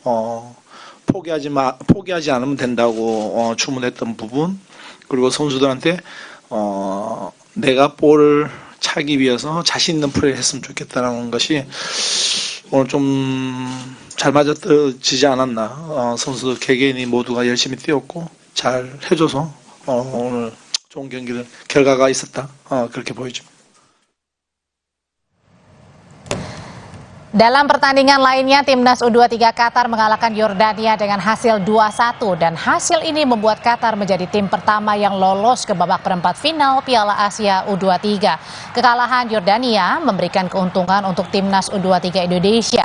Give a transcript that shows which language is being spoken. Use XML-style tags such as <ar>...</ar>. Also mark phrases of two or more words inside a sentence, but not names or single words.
<ko>포기하지 않으면 된다고 주문했던 부분 그리고 선수들한테 내가 볼을 차기 위해서 자신 있는 플레이를 했으면 좋겠다는 것이 오늘 좀 잘 맞아지지 않았나. 선수들 개개인이 모두가 열심히 뛰었고 잘 해줘서 오늘 좋은 결과가 있었다. 그렇게 보여집니다.</ko> <id>Dalam pertandingan lainnya, Timnas U23 Qatar mengalahkan Yordania dengan hasil 2-1 dan hasil ini membuat Qatar menjadi tim pertama yang lolos ke babak perempat final Piala Asia U23. Kekalahan Yordania memberikan keuntungan untuk Timnas U23 Indonesia.</id>